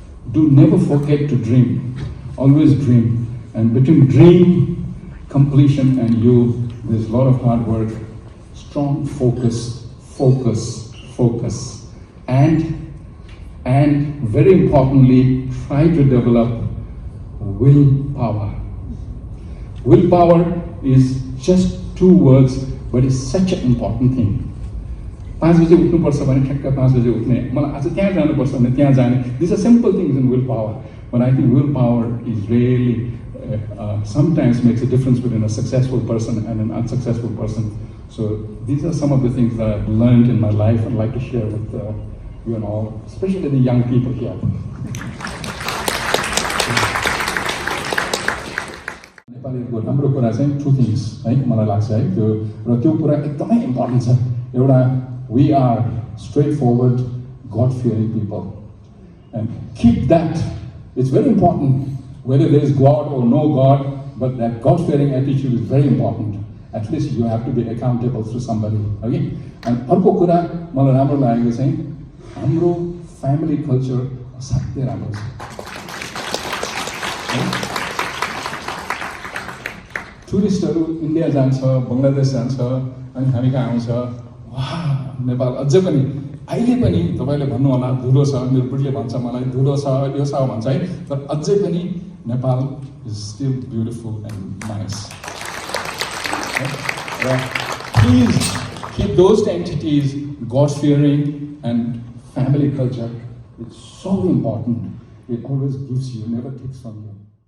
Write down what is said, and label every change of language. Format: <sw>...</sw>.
<en>Do never forget to dream, always dream, and between dream, completion and you, there's a lot of hard work, strong focus, and very importantly, try to develop willpower. Willpower is just 2 words, but it's such an important thing.</en> <ne>5 बजे उठ्नुपर्छ भने ठ्याक्क 5 बजे उठ्ने मलाई आज त्यहाँ जानुपर्छ भने त्यहाँ जाने.</ne> <en>These are simple things in willpower, but I think willpower is really sometimes makes a difference between a successful person and an unsuccessful person. So these are some of the things that I've learned in my life and like to share with you and all, especially the young people here.</en> <ne>नेपालीको राम्रो कुरा चाहिँ</ne> <en>2 things</en> <ne>है मलाई लाग्छ है त्यो र त्यो कुरा एकदमै इम्पोर्टेन्ट छ. एउटा</ne> <en>we are straightforward, God-fearing people, and keep that. It's very important. Whether there is God or no God, but that God-fearing attitude is very important. At least you have to be accountable to somebody. Okay? And</en> <ne>अर्को कुरा मलाई राम्रो लागेको चाहिँ हाम्रो</ne> <en>family culture</en> <ne>असाध्यै राम्रो छ. टुरिस्टहरू इन्डिया जान्छ, बङ्गलादेश जान्छ अनि हामी कहाँ आउँछ, वाह नेपाल अझै पनि अहिले पनि तपाईले भन्नु होला धुलो छ, मेरो बुढीले भन्छ मलाई धुलो छ यो छ भन्छ है, तर अझै पनि</ne> <en>Nepal is still beautiful and nice. Please keep those entities, God-fearing and family culture. It's so important. It always gives you, never takes from you.</en>